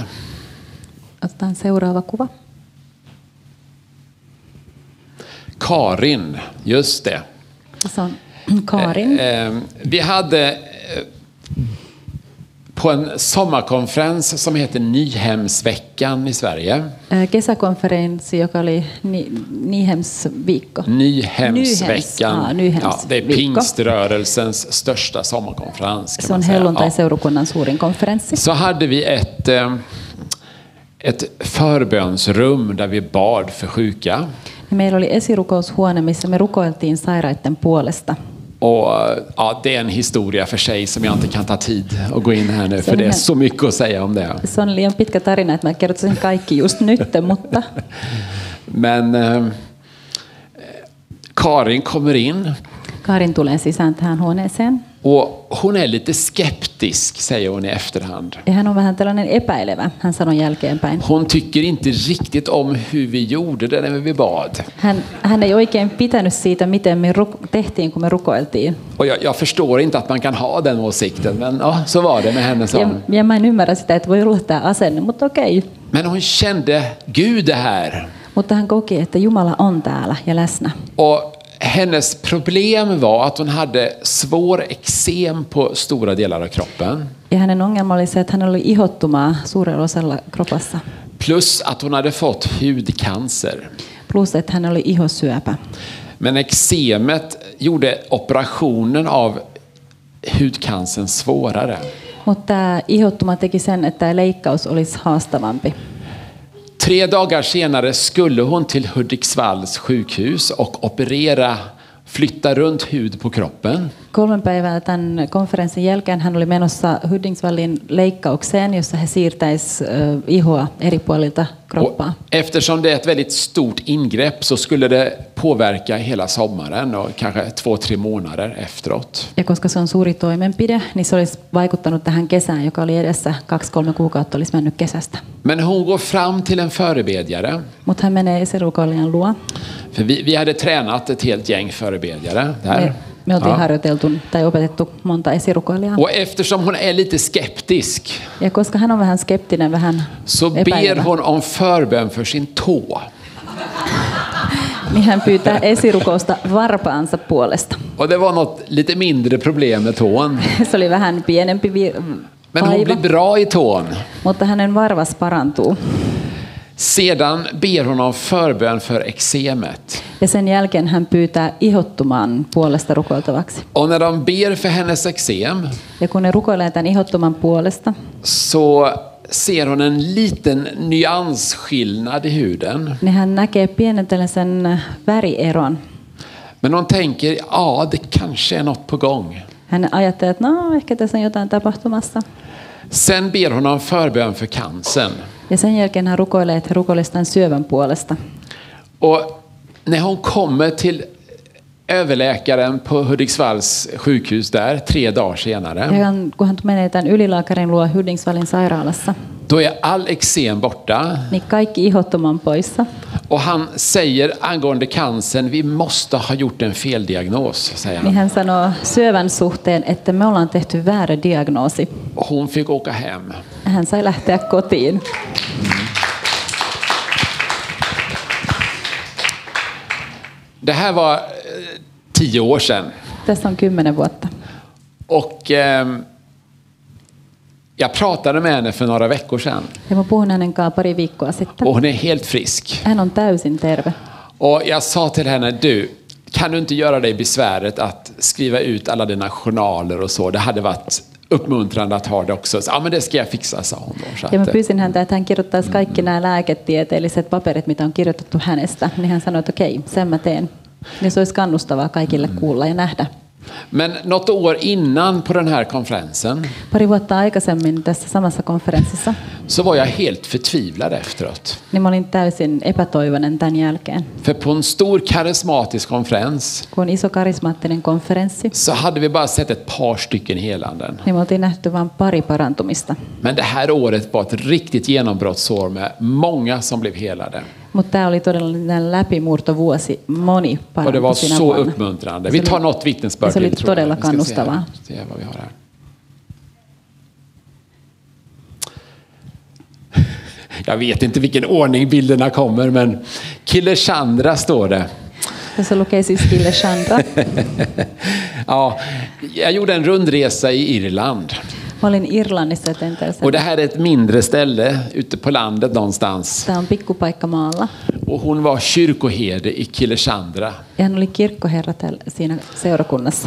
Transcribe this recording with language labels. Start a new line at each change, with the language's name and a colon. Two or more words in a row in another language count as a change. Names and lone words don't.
Finnish: Otetaan seuraava kuva.
Swedish: Karin, just det.
Finnish: Se on Karin.
Swedish: Vi hade på en sommarkonferens som heter Nyhemsveckan i Sverige.
Finnish: Kesäkonferenssi, joka oli Nyhemsviikko.
Swedish: Nyhemsveckan.
Finnish: Nyhemsviikko.
Swedish: Ja, det är pingströrelsens största sommarkonferens. Kan
Finnish: Se on
Swedish: man säga.
Finnish: helluntai-seurakunnan suurin konferenssi.
Swedish: Så hade vi ett förbönsrum där vi bad för sjuka.
Finnish: Meillä oli esirukoushuone, missä me rukoiltiin sairaiden puolesta.
Swedish: Och ja, det är en historia för sig som jag inte kan ta tid att gå in här nu, för det är så mycket att säga om det.
Finnish: Se on liian pitkä tarina, että mä kertoisin kaikki just nyt, mutta...
Swedish: Men Karin kommer in.
Finnish: Karin tulee sisään tähän huoneeseen.
Swedish: Och hon är lite skeptisk, säger hon i efterhand.
Finnish: Ja hän on vähän tällainen epäilevä, hän sanoi jälkeenpäin.
Swedish: Hon tycker inte riktigt om hur vi gjorde det när vi bad.
Finnish: Hän ei oikein pitänyt siitä, miten me tehtiin, kun me rukoiltiin.
Swedish: Och jag förstår inte att man kan ha den åsikten, men ja, så var det med henne.
Finnish: Ja mä en ymmärrä sitä, että voi olla tämä asenne, mutta okei.
Swedish: Men hon kände Gud är här.
Finnish: Mutta hän koki, että Jumala on täällä ja läsnä.
Swedish: Och hennes problem var att hon hade svår eksem på stora delar av kroppen.
Finnish: Ja hänen ongelma oli se, että hän oli ihottumaa suurella osalla kropassa.
Swedish: Plus att hon hade fått hudcancer.
Finnish: Plus että hän oli ihosyöpä.
Swedish: Men eksemet gjorde operationen av hudcancern svårare.
Finnish: Mutta tämä ihottuma teki sen, että tämä leikkaus olisi haastavampi.
Swedish: 3 dagar senare skulle hon till Hudiksvalls sjukhus och flytta runt hud på kroppen.
Finnish: 3 päivää tämän konferenssin jälkeen hän oli menossa Hudiksvallin leikkaukseen, jossa he siirtäisi ihoa eri puolilta kroppaa.
Swedish: Eftersom det är ett väldigt stort ingrepp så skulle det påverka hela sommaren och kanske 2-3 månader efteråt.
Finnish: Ja koska se on suuri toimenpide, niin se olisi vaikuttanut tähän kesään, joka oli edessä. 2-3 kuukautta olisi mennyt kesästä.
Swedish: Men hon går fram till en förebedjare.
Finnish: Mutta hän menee esirukoilijan luo.
Swedish: För vi hade tränat ett helt gäng förebedjare där.
Finnish: Me oltiin harjoiteltu tai opetettu monta esirukoilijaa.
Swedish: Och eftersom hon är lite skeptisk,
Finnish: ja koska hän on vähän skeptinen, vähän
Swedish: så ber hon om förbön för sin tå.
Finnish: niin hän pyytää esirukousta varpaansa puolesta.
Swedish: Och det var något lite mindre problem med tån.
Finnish: Se oli vähän pienempi
Swedish: Men hon blir bra i tån.
Finnish: Mutta hänen varvas parantuu.
Swedish: Sedan ber hon om förbön för eksemet.
Finnish: Ja sen jälkeen hän pyytää ihottuman puolesta rukoiltavaksi.
Swedish: Och när de ber för hennes eksem,
Finnish: ja kun ne rukoilee tämän ihottuman puolesta,
Swedish: så ser hon en liten nyansskillnad i huden.
Finnish: niin hän näkee pienen tällaisen värieron.
Swedish: Men hon tänker, ja, det kanske är något på gång.
Finnish: Hän ajattelee, että no, ehkä tässä on jotain tapahtumassa.
Swedish: Sen ber hon om förbön för cancern.
Finnish: Ja sen jälkeen hän rukoilee, että rukoilisi tämän syövän puolesta.
Swedish: Och när hon kommer till överläkaren på Hudiksvalls sjukhus där 3 dagar senare.
Finnish: Ja kun hän menee tämän ylilääkärin luo Hudiksvallin sairaalassa,
Swedish: då är all eksem borta.
Finnish: niin kaikki ihottuma on poissa.
Swedish: Och han säger angående cancern, vi måste ha gjort en feldiagnos, säger
Finnish: Niin
Swedish: han.
Finnish: hän sanoo syövän suhteen, että me ollaan tehty väärä diagnoosi.
Swedish: Och hon fick åka hem.
Finnish: Hän sai lähteä kotiin.
Swedish: Det här var 10 år sedan.
Finnish: Tässä on 10 vuotta.
Swedish: Och jag pratade med henne för några veckor sedan.
Finnish: Ja mä puhun hänen kanssaan pari viikkoa sitten.
Swedish: Och hon är helt frisk.
Finnish: Hän on täysin terve.
Swedish: Och jag sa till henne, du, kan du inte göra dig besväret att skriva ut alla dina journaler och så? Det hade varit uppmuntrande att ha det också. Så, ja, men det ska jag fixa, sa hon då. Så
Finnish: ja mä pyysin häntä, että hän kirjoittaisi kaikki nämä lääketieteelliset paperit, mitä on kirjoitettu hänestä. Niin hän sanoi, että okei, sen mä teen. Niin se olisi kannustavaa kaikille kuulla ja nähdä.
Swedish: Men något år innan på den här konferensen
Finnish: Pari vuotta aikaisemmin tässä samassa konferenssissa,
Swedish: så var jag helt förtvivlad efteråt.
Finnish: niin mä olin täysin epätoivoinen tämän jälkeen.
Swedish: För på en stor karismatisk konferens
Finnish: Kun on iso karismaattinen konferenssi,
Swedish: så hade vi bara sett ett par stycken helanden.
Finnish: niin me oltiin nähty vain pari parantumista.
Swedish: Men det här året var ett riktigt genombrottsår med många som blev helade.
Finnish: Mutta tämä oli todella läpimurtovuosi. Moni
Swedish: Och det var
Finnish: parantui sinä
Swedish: så
Finnish: vuonna.
Swedish: uppmuntrande. Vi tar något vittnesbörd
Finnish: se oli
Swedish: till, tror jag.
Finnish: todella
Swedish: Vi ska
Finnish: kannustavaa.
Swedish: se vad vi har här. Jag vet inte vilken ordning bilderna kommer, men Kille Chandra står det.
Finnish: Tässä lukee siis Kille Chandra.
Swedish: Ja, jag gjorde en rundresa i Irland.
Finnish: Mä olin Irlannissa tenteessä.
Swedish: Och det här är ett mindre ställe ute på landet någonstans.
Finnish: Tämä on pikkupaikka maalla.
Swedish: Och hon var kyrkoherde i Kille Chandra.
Finnish: Ja hän oli kirkkoherra siinä seurakunnassa.